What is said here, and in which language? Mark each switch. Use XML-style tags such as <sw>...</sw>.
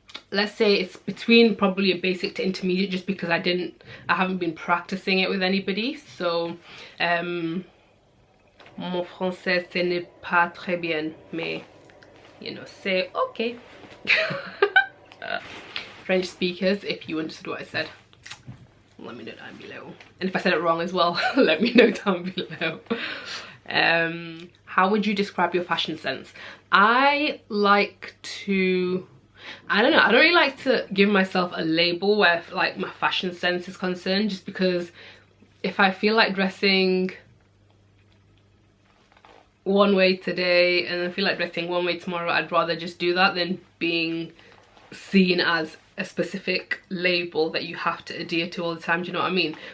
<en>Let's say it's between probably a basic to intermediate, just because I haven't been practicing it with anybody. So</en> <fr>mon français ce n'est pas très bien, mais</fr> <en>you know,</en> <fr>c'est okay.</fr> <en>French speakers, if you understood what I said, let me know down below, and if I said it wrong as well, let me know down below. How would you describe your fashion sense? I like to, I don't know, I don't really like to give myself a label where like my fashion sense is concerned, just because if I feel like dressing one way today and I feel like dressing one way tomorrow, I'd rather just do that than being seen as a specific label that you have to adhere to all the time. Do you know what I mean?</en>